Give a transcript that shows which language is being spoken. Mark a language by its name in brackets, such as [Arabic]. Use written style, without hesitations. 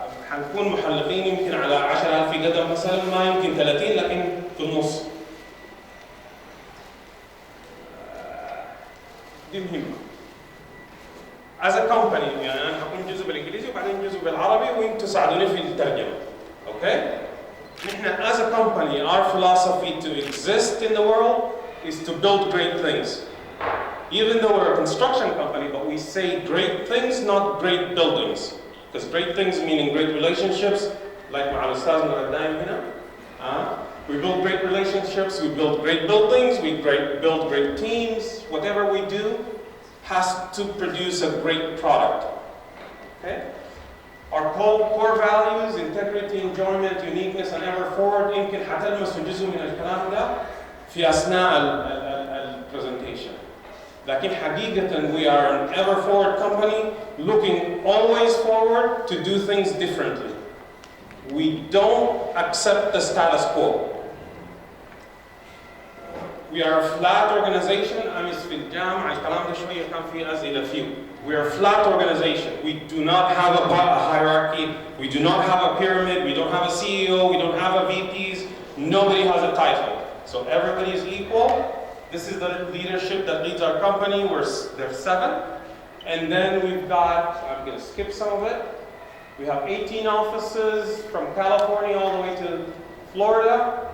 [Arabic] حنكون محلقين يمكن على 10,000 قدم مثلا، ما يمكن 30، لكن في النص. دي مهمة. [English] As a company [Arabic] يعني أنا حكون جزء بالإنجليزي وبعدين جزء بالعربي وأنتوا ساعدوني في الترجمة. [English] Okay? [Arabic] نحن [English] as a company, our philosophy to exist in the world is to build great things. Even though we're a construction company, but we say great things, not great buildings. Because great things meaning great relationships, like [Arabic] مع الأستاذ دايم هنا. [English] We build great relationships, we build great buildings, we build great teams. Whatever we do has to produce a great product. Okay? Our core values, integrity, enjoyment, uniqueness, and ever forward [Arabic] يمكن حتلمسوا جزء من الكلام ده في أثناء البرزنتيشن. لكن حقيقة [English] we are an ever forward company looking always forward to do things differently. We don't accept the status quo. We are a flat organization. [Arabic] أمس في الجامعة الكلام ده شوية كان في أسئلة فيه. [English] We are a flat organization. We do not have a hierarchy. We do not have a pyramid. We don't have a CEO. We don't have a VPs. Nobody has a title. So everybody is equal. This is the leadership that leads our company. There's 7. And then we've got, I'm going to skip some of it. We have 18 offices from California all the way to Florida.